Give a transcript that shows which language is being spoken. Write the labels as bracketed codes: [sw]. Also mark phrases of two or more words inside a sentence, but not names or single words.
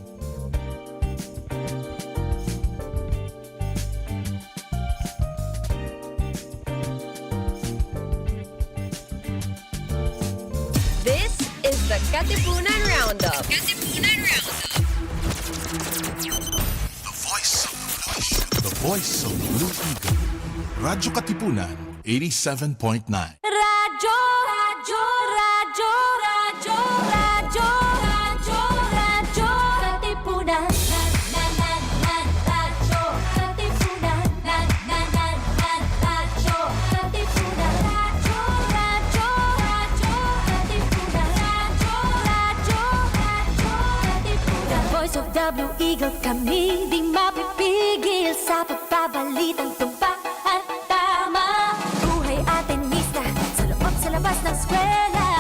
[en] This is the Katipunan Roundup. The voice of the Blue Eagle. Radyo Katipunan, 87.9. Radyo, radyo, radyo, radyo, radyo, radyo, radyo, Katipunan. Radyo, Katipunan. Radyo, Katipunan. Radyo, radyo, radyo, Katipunan. Radyo, Katipunan. The voice of the Blue Eagle, [tl] kami di mapipigil sa pagbabalitang tumpak at tama. Buhay atin mista, sa loob sa labas ng eskwela.